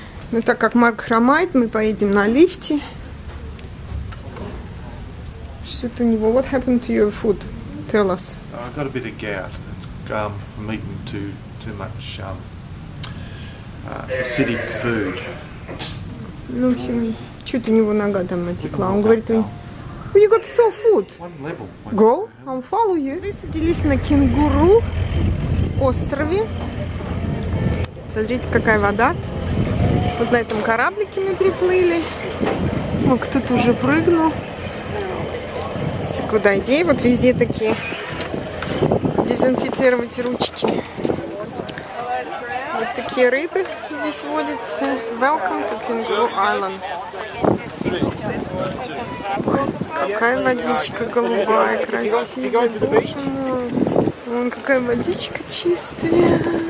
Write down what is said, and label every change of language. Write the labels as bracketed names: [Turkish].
[Russian] Ну, так как Марк хромает, мы поедем на лифте. Что-то у него. [English] What happened to your food? Tell us. I got a bit of gout. It's from eating too much acidic food. [Russian] Ну, в общем, что-то у него нога там натекла. Он говорит, [English] you got sore foot. One level. Go, I'll follow you. [Russian] Высадились на Кенгуру острове. Смотрите, какая вода. Вот на этом кораблике мы приплыли. Ну, кто-то уже прыгнул. Куда иди? Вот везде такие. Дезинфицировать ручки. Вот такие рыбы здесь водятся. [English] Welcome to Кенгуру Island. [Russian] Какая водичка голубая, красивая. Боже мой. Вон какая водичка чистая.